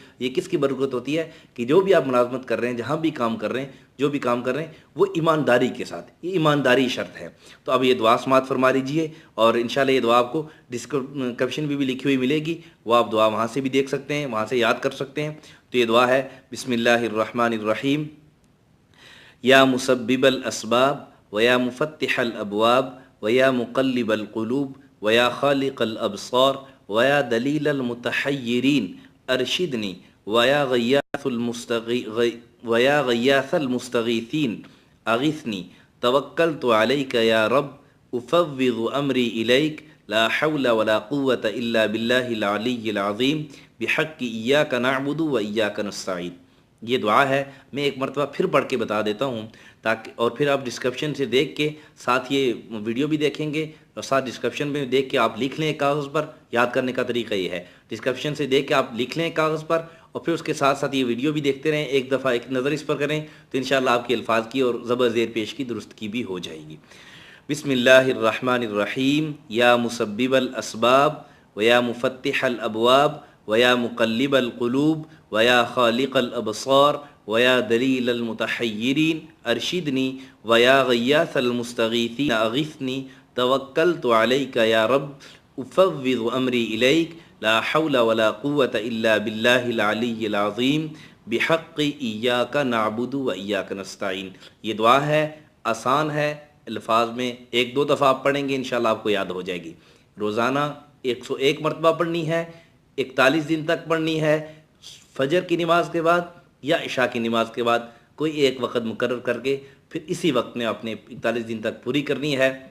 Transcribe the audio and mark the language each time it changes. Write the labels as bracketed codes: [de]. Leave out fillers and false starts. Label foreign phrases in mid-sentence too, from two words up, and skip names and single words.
[ur] یہ کس کی برکت ہوتی ہے کہ جو بھی آپ ملازمت کر رہے ہیں، جہاں بھی کام کر رہے ہیں، جو بھی کام کر رہے ہیں وہ ایمانداری کے ساتھ، یہ ایمانداری شرط ہے. تو اب یہ دعا سماعت فرما لیجیے اور انشاءاللہ یہ دعا آپ کو ڈسکرپشن میں بھی لکھی ہوئی ملے گی، وہ آپ دعا وہاں سے بھی دیکھ سکتے ہیں، وہاں سے یاد کر سکتے ہیں. تو یہ دعا ہے بسم اللہ الرحمن الرحیم, [ar] یا مسبب الاسباب و یا مفتح الابواب ویا مقلب القلوب ویا خالق الابصار ویا دلیل المتحیرین ارشدنی ویا غیاث المستغیثین اغثنی توکلت علیک یا رب افوض امری الیک لا حول ولا قوة الا باللہ العلی العظیم بحق ایاک نعبد و ایاک نستعین۔ [ur] یہ دعا ہے، میں ایک مرتبہ پھر پڑھ کے بتا دیتا ہوں تاکہ، اور پھر آپ ڈسکرپشن سے دیکھ کے ساتھ یہ ویڈیو بھی دیکھیں گے اور ساتھ ڈسکرپشن میں دیکھ کے آپ لکھ لیں کاغذ پر۔ یاد کرنے کا طریقہ یہ ہے، ڈسکرپشن سے دیکھ کے آپ لکھ لیں کاغذ پر اور پھر اس کے ساتھ ساتھ یہ ویڈیو بھی دیکھتے رہیں، ایک دفعہ ایک نظر اس پر کریں تو انشاءاللہ آپ کے الفاظ کی اور زبر زیر پیش کی درستگی بھی ہو جائے گی۔ [ar] بسم اللہ الرحمن الرحیم، یا مسبب الاسباب ویا مفتح الابواب ویا مقلب القلوب ویا خالق الابصار ویا دلیل المتحیرین ارشدنی ویا غیاث المستغیثین اغثنی توکلت علیک یا رب افوض امری الیک لا حول ولا قوة الا باللہ العلی العظیم بحق ایاک نعبد و ایاک نستعین۔ [ur] یہ دعا ہے، آسان ہے، الفاظ میں ایک دو دفعہ آپ پڑھیں گے انشاءاللہ آپ کو یاد ہو جائے گی۔ روزانہ 101 مرتبہ پڑھنی ہے، 41 دن تک پڑھنی ہے، فجر کی نماز کے بعد یا عشاء کی نماز کے بعد کوئی ایک وقت مقرر کر کے پھر اسی وقت میں آپ نے 41 دن تک پوری کرنی ہے۔